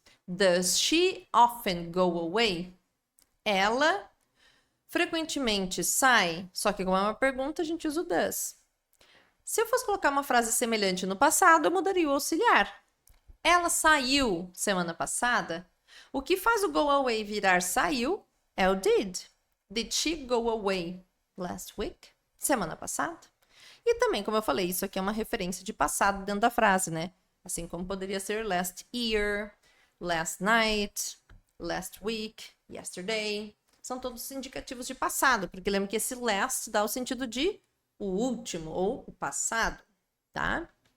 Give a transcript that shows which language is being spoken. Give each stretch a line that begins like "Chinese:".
English: Does she often go away?
Portuguese: Ela frequentemente sai, só que como é uma pergunta, a gente usa o does. Se eu fosse colocar uma frase semelhante no passado, eu mudaria o auxiliar. Ela saiu semana passada. O que faz o go away virar saiu é o did.
English: Did she go away last week?
Portuguese: Semana passada. E também, como eu falei, isso aqui é uma referência de passado dentro da frase, né? Assim como poderia ser last year, last night, last week, yesterday. São todos indicativos de passado, porque lembra que esse last dá o sentido de o último ou o passado, tá?